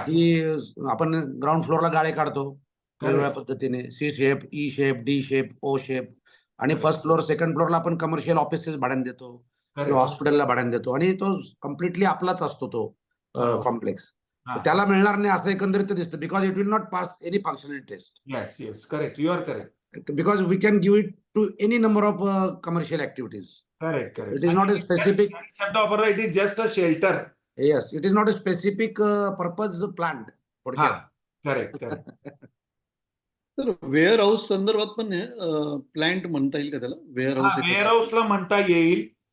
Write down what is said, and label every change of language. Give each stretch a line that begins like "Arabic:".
Marathi: की आपण ग्राउंड फ्लोअरला गाळे काढतो वेगवेगळ्या पद्धतीने, C shape, E shape, D shape, O shape, आणि फर्स्ट फ्लोअर सेकंड फ्लोअरला आपण कमर्शियल ऑफिसेस भाड्याने देतो किंवा हॉस्पिटलला भाड्याने देतो आणि तो कम्प्लिटली आपलाच असतो तो कॉम्प्लेक्स. त्याला मिळणार नाही असं एकंदरीत दिसतं,
English: Because it will not pass any functionality test. Yes yes, correct, you are correct. Because we can give it to any number of commercial activities. Correct, correct. It is not a specific. Except opera, it is just a shelter. Yes, it is not a specific purpose plant. Correct, correct.
Marathi: तर wear house संदर्भात पण plant म्हणता येईल का त्याला? Wear wear हाऊसला म्हणता येईल.